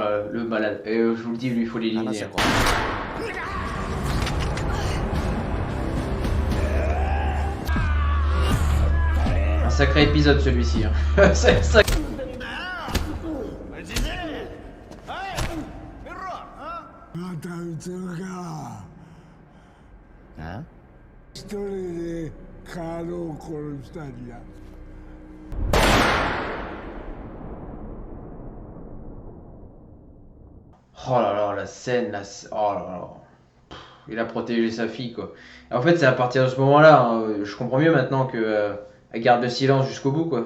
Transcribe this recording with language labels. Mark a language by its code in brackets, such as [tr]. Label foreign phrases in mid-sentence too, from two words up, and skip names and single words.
[fr] Oh là là, le malade. Et je vous le dis, lui, il faut l'éliminer. Hein. Un sacré épisode celui-ci. Hein. C'est ça. [ja] また撃つのか。え？一人でカールを殺したんじゃ。 [fr] Oh là là, la scène, oh là là. Pff, il a protégé sa fille quoi. Et en fait, c'est à partir de ce moment-là, hein, je comprends mieux maintenant que elle garde le silence jusqu'au bout quoi.